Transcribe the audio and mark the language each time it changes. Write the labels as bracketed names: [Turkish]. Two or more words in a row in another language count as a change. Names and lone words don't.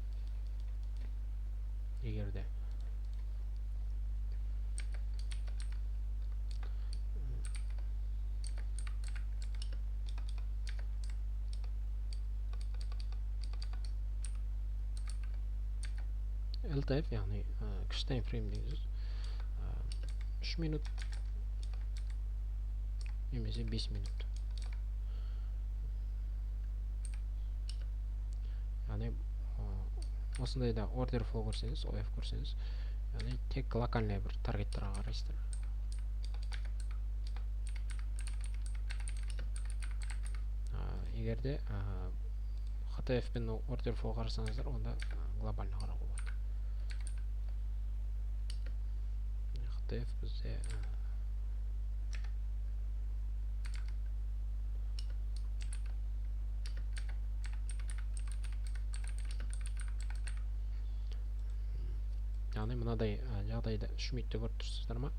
[Kazakh] Егерде LTF, яғни кіші таймфрейм деген сөз 3 минут немесе 5 минут. Яғни осындайда [English] order flow [Kazakh] көрсеңіз, OF көрсеңіз, яғни тек локальный бір таргеттерға қарайсыздар. Егерде HTF пен [English] order flow [Kazakh] қарасаңыздар, онда глобальный қарауға болады. HTF бізде яғни мынадай жағдайда 3 минутте көріп тұрсыздар ма?